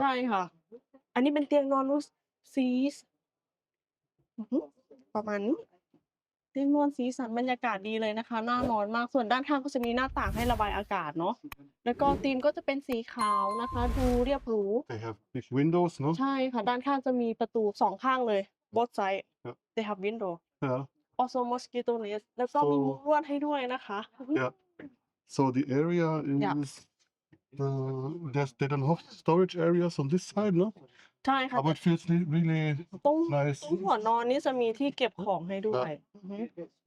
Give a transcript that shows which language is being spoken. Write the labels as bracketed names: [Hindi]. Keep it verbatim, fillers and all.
[Thai] ใช่ค่ะ อันนี้เป็นเตียงนอนรูสซีสอื้อหือประมาณนี้เตียงนอนสีสันบรรยากาศดีเลยนะคะน่านอนมากส่วนด้านข้างก็จะมีหน้าต่างให้ระบายอากาศเนาะแล้วก็ธีมก็จะเป็นสีขาวนะคะ ดูเรียบหรู [English] They have big windows, no? [Thai] ใช่ค่ะ ด้านข้างจะมีประตูสองข้างเลย [English] both side [Thai] ครับ [English] they have window Yeah. also mosquito nest [Thai] แล้วก็มีมุ้งลวดให้ด้วยนะคะอื้อหือ [English] Yeah. So the area is Yeah. uh, there's they don't have storage areas on this side, no? [Thai] ใช่ค่ะ [English] But it feels re- really [Thai] ตรง [English] nice. [Thai] ตรงหัวนอนนี่จะมีที่เก็บของให้ด้วยอือหือ